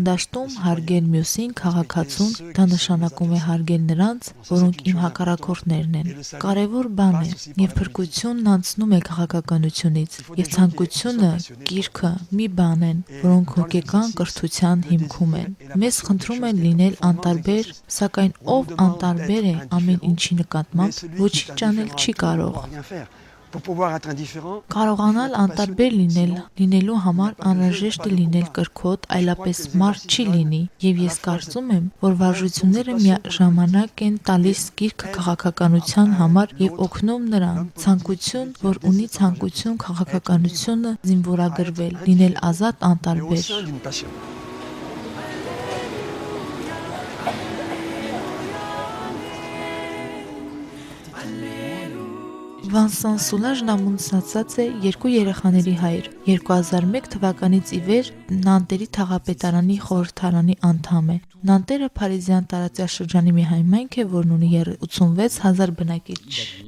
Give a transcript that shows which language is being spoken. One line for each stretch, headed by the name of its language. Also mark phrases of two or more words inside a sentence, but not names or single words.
Armenian: դաշտում հարգել մյուսին քաղաքացուն, դա նշանակում է հարգել նրանց, որոնք իմ հակառակորդներն են։ Կարևոր բան է, եւ փրկությունն անցնում է քաղաքականությունից, եւ ցանկությունը, կիրքը մի բան են, որոնք հոգեկան կրթության հիմքում են։ Մեզ խնդրում են լինել անտարբեր, սակայն ով անտարբեր է ամեն ինչի նկատմամբ, ոչինչ անել չի կարող։
French: Pour pouvoir être indifférent,
Armenian: Կարողանալ անտարբեր լինելու համար անհրաժեշտ է լինել կրքոտ, այլապես մարդ չի լինի, եւ ես կարծում եմ, որ վարժությունները միաժամանակ են տալիս գիրքը քաղաքականության համար եւ օգնում նրան ցանկություն, որ ունի ցանկություն քաղաքականությունը զինվորագրվել, լինել ազատ
French: au
Armenian: անտարբեր։
French: sein d'une passion.
Armenian: Վանսան Սուլաժն ամուսնացած է 2 երեխաների հայր։ 2001 թվականից ի վեր Նանտերի թաղապետարանի խորհրդարանի անդամ է։ Նանտերը Փարիզյան տարածաշրջանի մի համայնք է, որն ունի 86,000 բնակիչ։